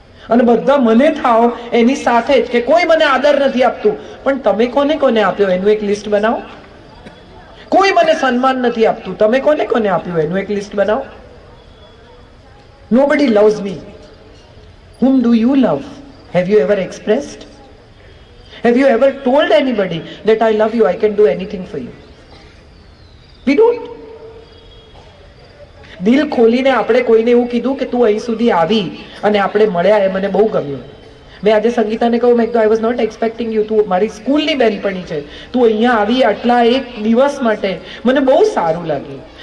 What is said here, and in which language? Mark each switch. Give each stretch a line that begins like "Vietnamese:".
Gujarati: અને બધા મને થાવ એની સાથે જ કે કોઈ મને આદર નથી આપતું, પણ તમે કોને કોને આપ્યો એનું એક લિસ્ટ બનાવો. કોઈ મને સન્માન નથી આપતું, તમે કોને કોને આપ્યું એનું એક લિસ્ટ બનાવો.
English: Nobody loves me. Whom do you love? Have you ever expressed? Have you ever told anybody that I love you, I can do anything for you? We don't.
Gujarati: દિલ ખોલીને આપણે કોઈને એવું કીધું કે તું અહીં સુધી આવી અને આપણે મળ્યા, એ મને બહુ ગમ્યું. મેં આજે સંગીતાને કહ્યું, મેં
English: I was not expecting you,
Gujarati: તું મારી સ્કૂલની બેનપણી છે, તું અહીંયા આવી આટલા એક દિવસ માટે, મને બહુ સારું લાગ્યું.